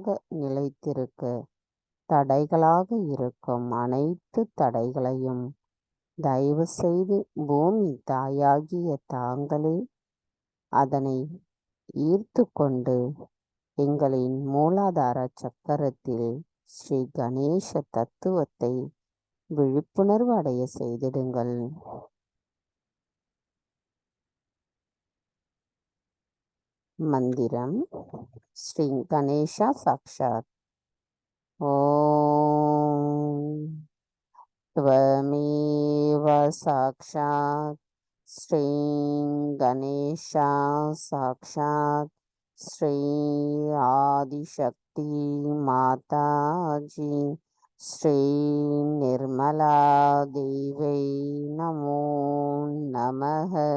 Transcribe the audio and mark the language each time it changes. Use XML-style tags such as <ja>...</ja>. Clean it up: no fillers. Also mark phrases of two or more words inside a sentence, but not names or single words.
<ta>நிலைத்திருக்க தடைகளாக இருக்கும் அனைத்து தடைகளையும் தயவு செய்து பூமி தாயாகிய தாங்களே அதனை ஈர்த்து கொண்டு எங்களின் மூலாதார சக்கரத்தில் ஸ்ரீ கணேச தத்துவத்தை விழிப்புணர்வு அடைய செய்திடுங்கள். மந்திரம் ஸ்ரீ கணேசா சாக்ஷாத்.</ta> <sa>ஓம் त्वमेव साक्षात् श्री गणेशा साक्षात् श्री आदिशक्ति माताजी श्री निर्मला देवी नमो नमः.</sa>